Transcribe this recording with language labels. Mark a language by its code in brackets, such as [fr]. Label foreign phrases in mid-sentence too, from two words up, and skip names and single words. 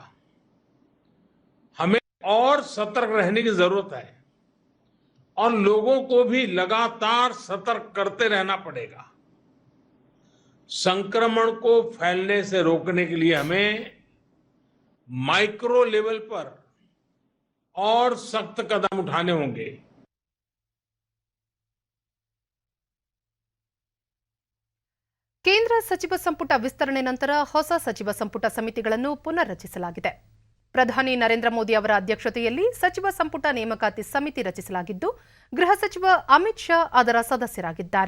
[hi] हमें और सतर्क रहने की जरूरत है और लोगों को भी लगातार सतर्क करते रहना पड़ेगा। संक्रमण को फैलने से रोकने के लिए हमें [en] micro level [hi] पर और सख्त कदम उठाने होंगे। [kn] ಕೇಂದ್ರ ಸಚಿವ ಸಂಪುಟ ವಿಸ್ತರಣೆ ನಂತರ ಹೊಸ ಸಚಿವ ಸಂಪುಟ ಸಮಿತಿಗಳನ್ನು ಪುನರ್ರಚಿಸಲಾಗಿದೆ. ಪ್ರಧಾನಿ ನರೇಂದ್ರ ಮೋದಿ ಅವರ ಅಧ್ಯಕ್ಷತೆಯಲ್ಲಿ ಸಚಿವ ಸಂಪುಟ ನೇಮಕಾತಿ ಸಮಿತಿ ರಚಿಸಲಾಗಿದ್ದು, ಗೃಹ ಸಚಿವ ಅಮಿತ್ ಶಾ ಅದರ ಸದಸ್ಯರಾಗಿದ್ದಾರೆ.